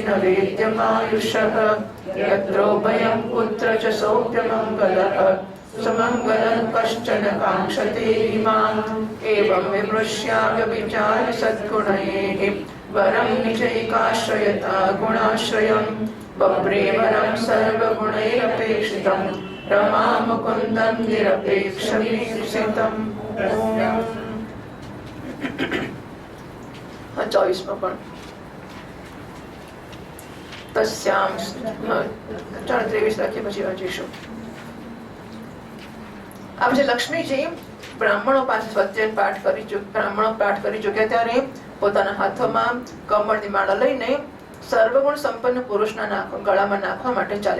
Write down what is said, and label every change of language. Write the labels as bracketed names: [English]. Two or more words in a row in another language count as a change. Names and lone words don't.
[Sanskrit] न वेद्यमायुषः यत्रोभयं कुत्र च सोऽप्यमङ्गलः सुमङ्गलं कश्चन काङ्क्षते इमाम् एवं विमृश्याव्यभिचारि सद्गुणैः वरं निजैकाश्रयता गुणाश्रयं बभ्रेवरं सर्वगुणैरपेक्षितं रमामुकुन्दं निरपेक्षमीप्सितम्. [Gujarati] 24માં પણ તસ્યામ 23 રાખીએ પછી વાંચીશું. આ પછી લક્ષ્મીજી બ્રાહ્મણો પાસે સ્વધ્યાય પાઠ કરી ચૂક્યા ત્યારે પોતાના હાથોમાં કમળની માળા લઈને સર્વગુણ સંપન્ન પુરુષના ગળામાં નાખવા માટે ચાલે.